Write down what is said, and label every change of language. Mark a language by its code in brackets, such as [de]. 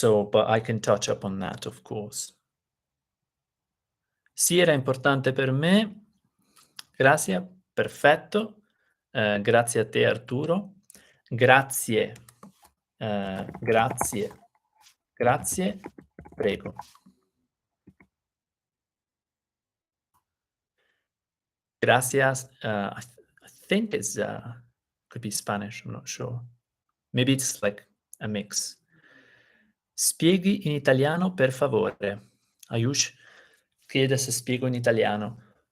[en] But I can touch upon that, of course. [it] Sì, era importante per me. Grazie, perfetto. Grazie a te, Arturo. Grazie. Grazie. Grazie. Prego. [es] Gracias. [en] I think it's could be Spanish. I'm not sure. Maybe it's like a mix. [it] Spieghi in italiano, per favore. Ayush chiede se spiego in italiano.